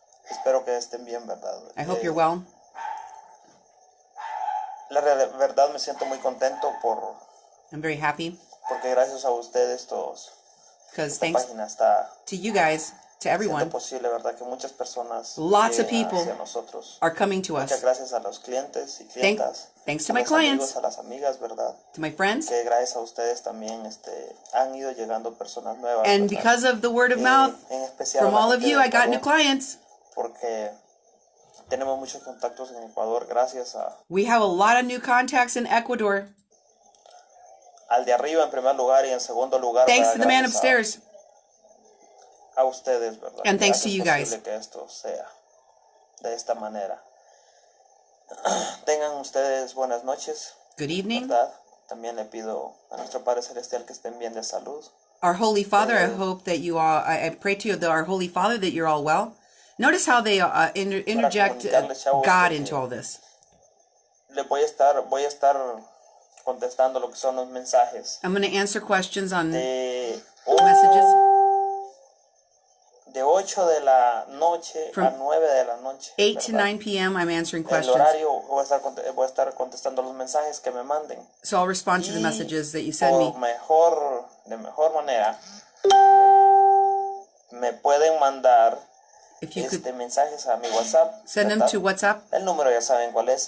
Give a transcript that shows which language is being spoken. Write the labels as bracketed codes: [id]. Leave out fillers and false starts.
[es] Espero que estén bien, ¿verdad? [en] I hope you're well. [es] La verdad me siento muy contento [en] I'm very happy. [es] Porque gracias a ustedes todos. [en] Because [es] esta [en] thanks [es] página está [en] to you guys, to everyone. [es] Posible, ¿verdad? Que muchas personas [en] Lots of people are coming to us. [es] Muchas gracias a los clientes y clientas. [en] Thanks to my clients. [es] Amigos, a las amigas, ¿verdad? [en] To my friends. [es] Que gracias a ustedes también han ido llegando personas nuevas. [en] And [es] ¿verdad? [en] because of the word of mouth from all of you, I got new clients. [es] Porque tenemos muchos contactos en Ecuador gracias a... [en] We have a lot of new contacts in Ecuador. [es] Al de arriba en primer lugar y en segundo lugar. [en] Thanks to the man upstairs. [es] A ustedes, ¿verdad? [en] And thanks to you guys. [es] Que esto sea de esta manera. Tengan ustedes buenas noches. [en] Good evening. [es] ¿Verdad? También le pido a nuestro Padre Celestial que estén bien de salud. [en] Our Holy Father, I hope that you all, I pray to you, our Holy Father, that you're all well. Notice how they interject God into all this. [es] Le voy a estar contestando lo que son los mensajes. [en] I'm going to answer questions on messages. [es] De 8 de la noche a 9 de la noche. [en] 8 to 9 p.m. I'm answering questions. [es] El horario voy a estar contestando los mensajes que me manden. [en] So I'll respond to the messages that you send me. [es] De mejor manera, me pueden mandar mensajes a mi WhatsApp. [en] Send them to WhatsApp. [es] El número ya saben cuál es.